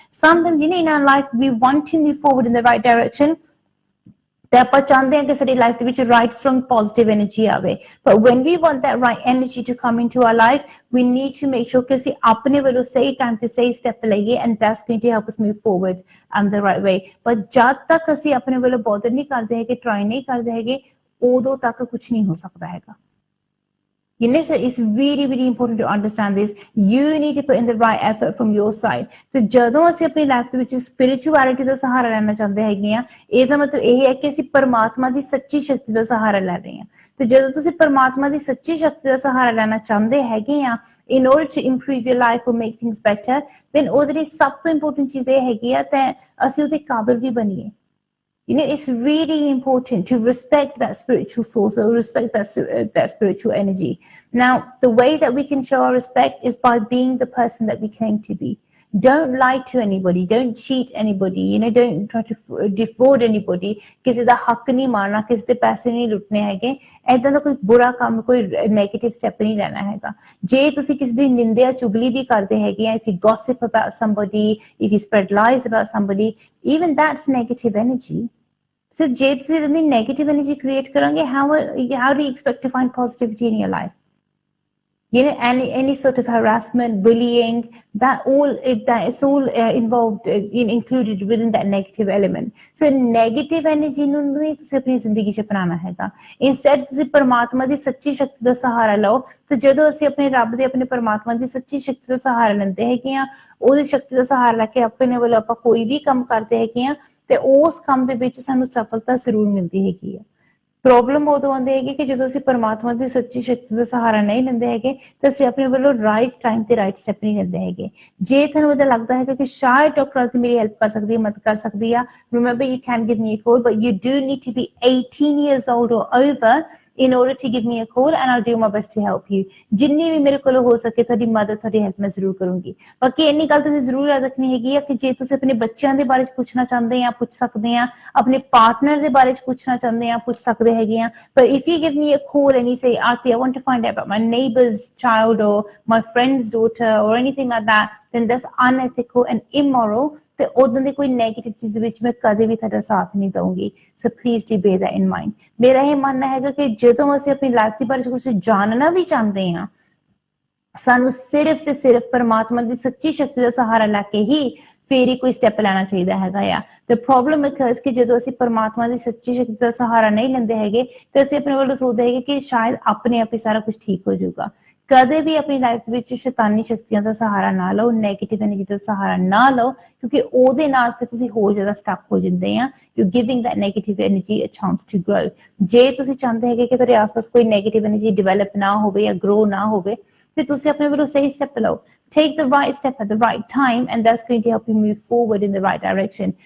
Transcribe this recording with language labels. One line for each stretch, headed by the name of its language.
English: Sometimes, in our life, we want to move forward in the right direction.
Punjabi: ਤੇ ਆਪਾਂ ਚਾਹੁੰਦੇ ਹਾਂ ਕਿ ਸਾਡੀ ਲਾਈਫ ਦੇ ਵਿੱਚ
English: right strong positive energy
Punjabi: ਆਵੇ,
English: but when we want that right energy to come into our life, we need to make sure
Punjabi: ਕਿ ਅਸੀਂ ਆਪਣੇ ਵੱਲੋਂ ਸਹੀ ਟਾਈਮ ਤੇ ਸਹੀ ਸਟੈਪ ਲਈਏ,
English: and that's going to help us move forward the right way.
Punjabi: But ਜਦ ਤੱਕ ਅਸੀਂ ਆਪਣੇ ਵੱਲੋਂ ਬੋਦਰ ਨਹੀਂ ਕਰਦੇ ਹੈਗੇ, ਟਰਾਈ ਨਹੀਂ ਕਰਦੇ ਹੈਗੇ, ਉਦੋਂ ਤੱਕ ਕੁਝ ਨਹੀਂ ਹੋ ਸਕਦਾ ਹੈਗਾ.
English: So it's really, really important to understand this. You need to put in the right effort from your side.
Punjabi: So ਜਦੋਂ ਅਸੀਂ ਆਪਣੀ ਲਾਈਫ ਦੇ ਵਿੱਚ spirituality ਦਾ ਸਹਾਰਾ ਲੈਣਾ ਚਾਹੁੰਦੇ ਹੈਗੇ ਆ, ਇਹਦਾ ਮਤਲਬ ਇਹ ਹੈ ਕਿ ਅਸੀਂ ਪਰਮਾਤਮਾ ਦੀ ਸੱਚੀ ਸ਼ਕਤੀ ਦਾ ਸਹਾਰਾ ਲੈ ਰਹੇ ਹਾਂ. ਤੇ ਜਦੋਂ ਤੁਸੀਂ ਪਰਮਾਤਮਾ ਦੀ ਸੱਚੀ ਸ਼ਕਤੀ ਦਾ ਸਹਾਰਾ ਲੈਣਾ ਚਾਹੁੰਦੇ ਹੈਗੇ ਆ,
English: in order to improve your life or make things better, then
Punjabi: ਉਹਦੇ ਲਈ ਸਭ ਤੋਂ ਇੰਪੋਰਟੈਂਟ ਚੀਜ਼ ਇਹ ਹੈਗੀ ਆ ਤੇ ਅਸੀਂ ਉਹਦੇ ਕਾਬਿਲ ਵੀ ਬਣੀਏ.
English: It's really important to respect that spiritual source or respect that spiritual energy. Now, the way that we can show our respect is by being the person that we claim to be. Don't lie to anybody. Don't cheat anybody. Don't try to defraud anybody.
Punjabi: ਕਿਸੇ ਦਾ ਹੱਕ ਨਹੀਂ ਮਾਰਨਾ, ਕਿਸੇ ਦੇ ਪੈਸੇ ਨਹੀਂ ਲੁੱਟਣੇ ਹੈਗੇ. ਏਦਾਂ ਦਾ ਕੋਈ ਬੁਰਾ ਕੰਮ, ਕੋਈ ਨੈਗੇਟਿਵ ਸਟੈਪ ਨਹੀਂ ਲੈਣਾ ਹੈਗਾ. ਜੇ ਤੁਸੀਂ ਕਿਸੇ ਦੀ ਨਿੰਦਿਆ ਚੁਗਲੀ ਵੀ ਕਰਦੇ ਹੈਗੇ ਆ,
English: if you gossip about somebody, if you spread lies about somebody, even that's negative energy. So
Punjabi: ਜੇ ਤੁਸੀਂ ਇਹਦੀ
English: negative energy create
Punjabi: ਕਰੋਗੇ,
English: how do you expect to find positivity in your life? any sort of harassment, bullying, that is all involved included within that negative element.
Punjabi: So negative energy ਨੂੰ ਨਹੀਂ ਤੁਸੀਂ ਆਪਣੀ ਜ਼ਿੰਦਗੀ 'ਚ ਅਪਣਾਉਣਾ ਹੈਗਾ। ਇੰਸਟੈਡ ਤੁਸੀਂ ਪਰਮਾਤਮਾ ਦੀ ਸੱਚੀ ਸ਼ਕਤੀ ਦਾ ਸਹਾਰਾ ਲਓ। ਤੇ ਜਦੋਂ ਅਸੀਂ ਆਪਣੇ ਰੱਬ ਦੇ, ਆਪਣੇ ਪਰਮਾਤਮਾ ਦੀ ਸੱਚੀ ਸ਼ਕਤੀ ਦਾ ਸਹਾਰਾ ਲੈਂਦੇ ਹੈਗੇ ਆ, ਉਹਦੀ ਸ਼ਕਤੀ ਦਾ ਸਹਾਰਾ ਲੈ ਕੇ ਆਪਣੇ ਵੱਲੋਂ ਆਪਾਂ ਕੋਈ ਵੀ ਕੰਮ ਕਰਦੇ ਹੈਗੇ ਆ, ਤੇ ਉਸ ਕੰਮ ਦੇ ਵਿੱਚ ਸਾਨੂੰ ਸਫਲਤਾ ਜ਼ਰੂਰ ਮਿਲਦੀ ਹੈਗੀ ਆ। ਪ੍ਰੋਬਲਮ ਉਦੋਂ ਆਉਂਦੀ ਹੈਗੀ ਕਿ ਜਦੋਂ ਅਸੀਂ ਪਰਮਾਤਮਾ ਦੀ ਸੱਚੀ ਸ਼ਕਤੀ ਦਾ ਸਹਾਰਾ ਨਹੀਂ ਲੈਂਦੇ ਹੈਗੇ ਤੇ ਅਸੀਂ ਆਪਣੇ ਵੱਲੋਂ ਰਾਈਟ ਟਾਈਮ ਤੇ ਰਾਈਟ ਸਟੈਪ ਨਹੀਂ ਲੈਂਦੇ ਹੈਗੇ। ਜੇ ਤੁਹਾਨੂੰ ਇਹਦਾ ਲੱਗਦਾ ਹੈਗਾ ਕਿ ਸ਼ਾਇਦ ਡਾਕਟਰ ਆਰਤੀ ਮੇਰੀ ਹੈਲਪ ਕਰ ਸਕਦੀ ਹੈ, ਮਦਦ ਕਰ ਸਕਦੀ ਆ,
English: Remember you can give me a call, but you do need to be 18 years old or over in order to give me a call and I'll do my best to help you।
Punjabi: ਜਿੰਨੀ ਵੀ ਮੇਰੇ ਕੋਲ ਹੋ ਸਕੇ ਤੁਹਾਡੀ ਮਦਦ, ਤੁਹਾਡੀ help ਮੈਂ ਜ਼ਰੂਰ ਕਰੂੰਗੀ। ਬਾਕੀ ਇੰਨੀ ਗੱਲ ਤੁਸੀਂ ਜ਼ਰੂਰ ਯਾਦ ਰੱਖਣੀ ਹੈਗੀ ਆ ਕਿ ਜੇ ਤੁਸੀਂ ਆਪਣੇ ਬੱਚਿਆਂ ਦੇ ਬਾਰੇ 'ਚ ਪੁੱਛਣਾ ਚਾਹੁੰਦੇ ਆ, ਪੁੱਛ ਸਕਦੇ ਆ, ਆਪਣੇ ਪਾਰਟਨਰ ਦੇ ਬਾਰੇ 'ਚ ਪੁੱਛਣਾ ਚਾਹੁੰਦੇ ਆ, ਪੁੱਛ ਸਕਦੇ ਹੈਗੇ ਆ।
English: But if you give me a call and you say, Arti, I want to find out about my neighbor's child or my friend's daughter or anything like that, then that's unethical and immoral।
Punjabi: ਤੇ ਉਦੋਂ ਦੀ ਕੋਈ negative ਚੀਜ਼ ਦੇ ਵਿੱਚ ਮੈਂ ਕਦੇ ਵੀ ਤੁਹਾਡਾ ਸਾਥ ਨਹੀਂ ਦਊਂਗੀ। So
English: Please do bear that in mind.
Punjabi: ਮੇਰਾ ਇਹ ਮੰਨਣਾ ਹੈਗਾ ਕਿ ਜਦੋਂ ਅਸੀਂ ਆਪਣੀ ਲਾਈਫ ਦੇ ਬਾਰੇ ਕੁਝ ਜਾਣਨਾ ਵੀ ਚਾਹੁੰਦੇ ਹਾਂ, ਸਾਨੂੰ ਸਿਰਫ ਤੇ ਸਿਰਫ ਪਰਮਾਤਮਾ ਦੀ ਸੱਚੀ ਸ਼ਕਤੀ ਦਾ ਸਹਾਰਾ ਲੈ ਕੇ ਹੀ ਫੇਰ ਹੀ ਕੋਈ ਸਟੈਪ ਲੈਣਾ ਚਾਹੀਦਾ ਹੈਗਾ ਆ। ਤੇ ਪ੍ਰੋਬਲਮ ਹੈ ਕਿ ਜਦੋਂ ਅਸੀਂ ਪਰਮਾਤਮਾ ਦੀ ਸੱਚੀ ਸ਼ਕਤੀ ਦਾ ਸਹਾਰਾ ਨਹੀਂ ਲੈਂਦੇ ਹੈਗੇ ਤੇ ਅਸੀਂ ਆਪਣੇ ਵੱਲੋਂ ਸੋਚਦੇ ਹੈਗੇ ਕਿ ਸ਼ਾਇਦ ਆਪਣੇ ਆਪ ਹੀ ਸਾਰਾ ਕੁਝ ਠੀਕ ਹੋ ਜਾਊਗਾ। ਕਦੇ ਵੀ ਆਪਣੀ ਲਾਈਫ ਦੇ ਵਿੱਚ ਸ਼ੈਤਾਨੀ ਸ਼ਕਤੀਆਂ ਦਾ ਸਹਾਰਾ ਨਾ ਲਓ, ਨੈਗੇਟਿਵ ਐਨਰਜੀ ਦਾ ਸਹਾਰਾ ਨਾ ਲਓ, ਕਿਉਂਕਿ ਉਹਦੇ ਨਾਲ ਫਿਰ ਤੁਸੀਂ ਹੋਰ ਜ਼ਿਆਦਾ ਸਟਕ ਹੋ ਜਾਂਦੇ ਆ।
English: You giving that negative energy a chance to grow.
Punjabi: ਜੇ ਤੁਸੀਂ ਚਾਹੁੰਦੇ ਹੈਗੇ ਕਿ ਤੁਹਾਡੇ ਆਸ-ਪਾਸ ਕੋਈ ਨੈਗੇਟਿਵ ਐਨਰਜੀ ਡਿਵੈਲਪ ਨਾ ਹੋਵੇ ਜਾਂ ਗਰੋ ਨਾ ਹੋਵੇ, ਫਿਰ ਤੁਸੀਂ ਆਪਣੇ ਵੱਲੋਂ ਸਹੀ ਸਟੈਪ ਲਓ।
English: Take the right step at the right time and that's going to help you move forward in the right direction।